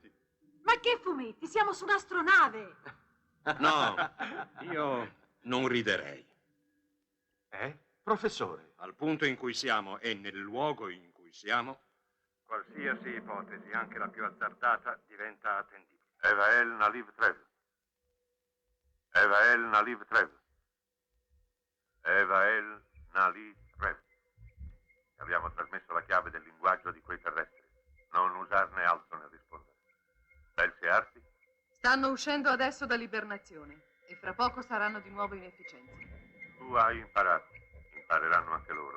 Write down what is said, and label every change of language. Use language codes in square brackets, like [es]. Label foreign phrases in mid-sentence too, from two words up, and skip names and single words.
[it] Ma che fumetti? Siamo su un'astronave! No, io non riderei. Professore. Al punto in cui siamo e nel luogo in cui siamo, qualsiasi ipotesi, anche la più azzardata, diventa attendibile. Evael Naliv Trev. Evael Naliv Trev. Evael Naliv Trev. Abbiamo trasmesso la chiave del linguaggio di quei terrestri. Non usarne altro nel rispondere. Belsi e Arti? Stanno uscendo adesso dall'ibernazione e fra poco saranno di nuovo in efficienza. Tu hai imparato. Impareranno anche loro.